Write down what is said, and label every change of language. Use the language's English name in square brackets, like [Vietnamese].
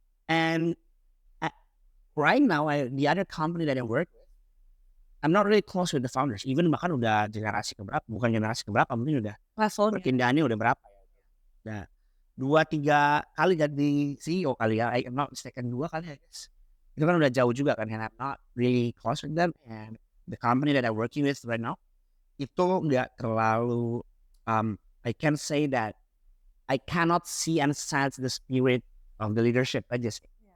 [English] And right now, the other company that I work with, I'm not really close with the founders. [Indonesian] Even bahkan udah generasi keberapa, mungkin udah perpindahannya udah berapa ya. Nah, 2-3 kali jadi CEO kali ya. [English] I'm not mistaken 2 kali I guess. Itu kan udah jauh juga kan. And I'm not really close with them. And the company that I'm working with right now, itu nggak terlalu, I can say that I cannot see and sense the spirit of the leadership aja sih.